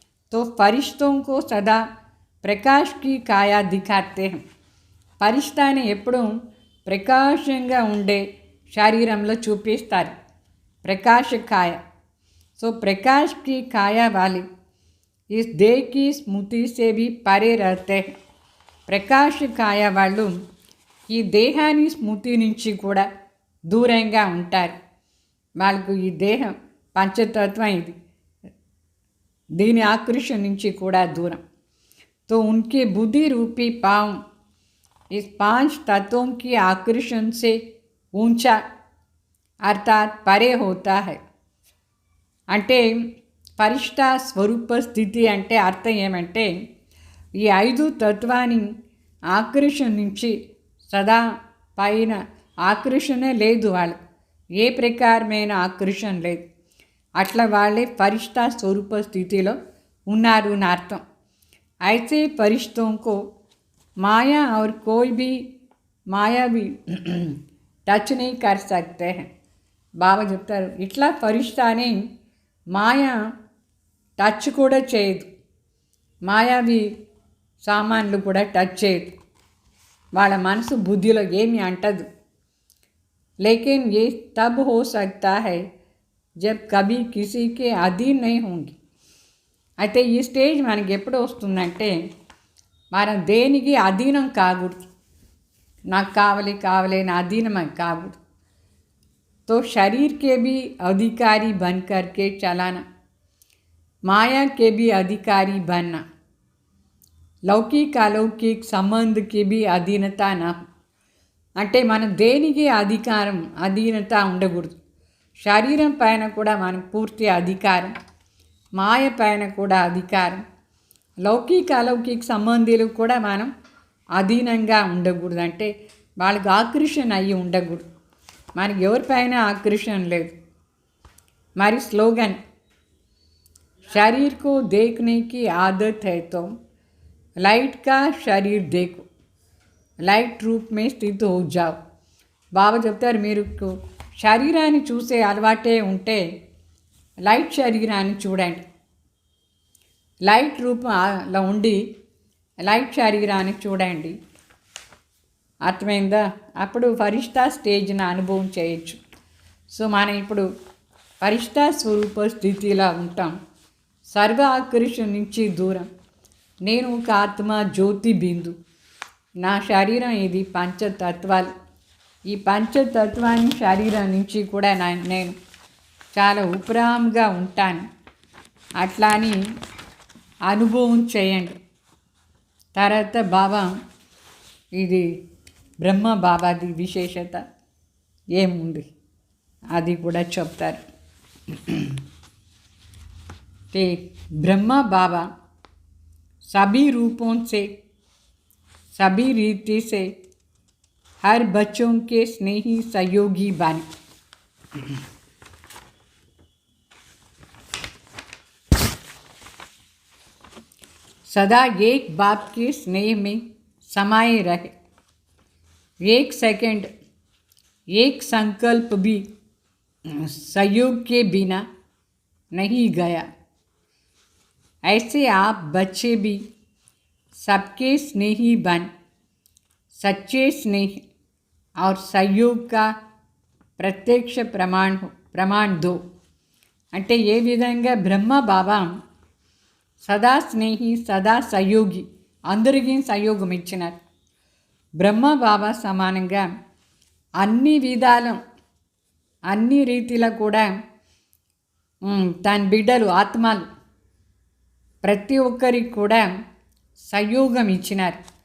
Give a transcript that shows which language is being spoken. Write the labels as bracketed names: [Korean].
[Hindi] तो फरिश्तों को सदा प्रकाश की काया दिखाते हैं. [Telugu] ఫరిష్తాని ఎప్పుడూ ప్రకాశంగా ఉండే శరీరంలో చూపిస్తారు, ప్రకాశ కాయ. [Hindi] సో ప్రకాश की काया वाली इस देह की स्मृति से भी परे रहते हैं. [Telugu] ప్రకాశ కాయ వాళ్ళు ఈ దేహాన్ని స్మృతి నుంచి కూడా దూరంగా ఉంటారు. వాళ్ళకు ఈ దేహం పంచతత్వం ఇది, దీని ఆకర్షణ నుంచి కూడా దూరం. [Hindi] तो उनके बुद्धि रूपी पाँव इस 5 तत्वों की आकर्षण से ऊंचा अर्थात परे होता है. [Telugu] అంటే ఫరిష్ట స్వరూప స్థితి అంటే అర్థం ఏమంటే ఈ 5 తత్వాన్ని ఆకర్షణ నుంచి సదా పైన ఆకర్షణ లేదు, వాళ్ళకు ఏ ప్రకారమైన ఆకర్షణ లేదు. అట్లా వాళ్ళే ఫరిష్తా స్వరూప స్థితిలో ఉన్నారు అని అర్థం. [Hindi] అయితే फरिश्तों को माया और कोई भी माया भी టచ్ नहीं कर सकते हैं. [Telugu] బాబా చెప్తారు, ఇట్లా ఫరిష్తాని మాయ టచ్ కూడా చేయదు, మాయావి సామాన్లు కూడా టచ్ చేయదు, వాళ్ళ మనసు బుద్ధిలో ఏమి అంటదు. [Hindi] लेकिन ये तब हो सकता है जब कभी किसी के अधीन नहीं होंगी. [Telugu] అయితే ఈ స్టేజ్ మనకి ఎప్పుడు వస్తుందంటే మనం దేనికి అధీనం కాకూడదు. నాకు కావాలి అని అధీనం కాకూడదు. [Hindi] तो शरीर के भी अधिकारी बन करके चलाना, माया के भी अधिकारी बनना, लौकिक अलौकिक संबंध की भी अधीनता ना. [Telugu] అంటే మన దేనికి అధీనత ఉండకూడదు. శరీరం పైన కూడా మనకు పూర్తి అధికారం, మాయ పైన కూడా అధికారం, లౌకిక అలౌకిక సంబంధీలు కూడా మనం అధీనంగా ఉండకూడదు. అంటే వాళ్ళకి ఆకర్షణ అయ్యి ఉండకూడదు. మనకి ఎవరిపైన ఆకర్షణ లేదు. [Hindi] మరి స్లోగన్ शरीर को देखने की आदत है तो लाइट का शरीर देखो, లైట్ రూప్ మే స్థితి హో జావ్. [Telugu] బాబా చెప్తారు, మీరు శరీరాన్ని చూసే అలవాటే ఉంటే లైట్ శరీరాన్ని చూడండి. లైట్ రూపంలో ఉండి లైట్ శరీరాన్ని చూడండి. అర్థమైందా? అప్పుడు ఫరిష్తా స్టేజ్ని అనుభవం చేయొచ్చు. సో మనం ఇప్పుడు ఫరిష్తా స్వరూప స్థితిలో ఉంటాం, సర్వ ఆకర్షణ నుంచి దూరం. నేను ఒక ఆత్మ జ్యోతి బిందు, నా శరీరం ఇది పంచతత్వాలు. ఈ పంచతత్వాన్ని శరీరం నుంచి కూడా నేను చాలా ఉపరాంగా ఉంటాను అట్లా అని అనుభవం చేయండి. తర్వాత బాబా ఇది బ్రహ్మ బాబాది విశేషత ఏముంది అది కూడా చెప్తారు. [Hindi] ते ब्रह्मा बाबा सभी रूपों से सभी रीति से हर बच्चों के स्नेही सहयोगी बने. सदा एक बाप के स्नेह में समाये रहे. एक सेकंड एक संकल्प भी सहयोग के बिना नहीं गया. ऐसे आप बच्चे भी सबके स्नेही बन सच्चे स्नेह और सहयोग का प्रत्यक्ष प्रमाण दो. [Telugu] అంటే ఏ విధంగా బ్రహ్మ బాబా సదా స్నేహి సదా సహయోగి అందరికీ సహయోగం ఇచ్చినారు. బ్రహ్మ బాబా సమానంగా అన్ని విధాలు అన్ని రీతిలో కూడా తన బిడ్డలు ఆత్మలు ప్రతి ఒక్కరికి కూడా సహయోగం ఇచ్చినారు.